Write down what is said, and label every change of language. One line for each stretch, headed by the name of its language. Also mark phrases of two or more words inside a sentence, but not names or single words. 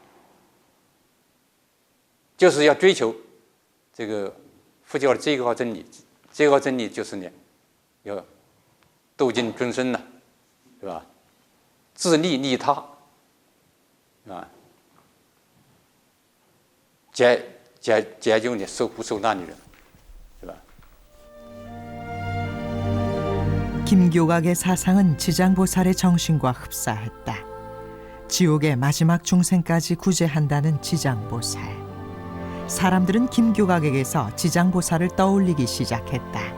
Chinese: 就是要追求这个佛教的最高真理，最高真理就是呢，要度尽众生呐，对吧？自利利他，啊，解救呢受苦受难的人，对吧？
Korean: 김교각의 사상은 지장보살의 정신과 흡사했다. 지옥의 마지막 중생까지 구제한다는 지장보살. 사람들은 김교각에게서 지장보살을 떠올리기 시작했다.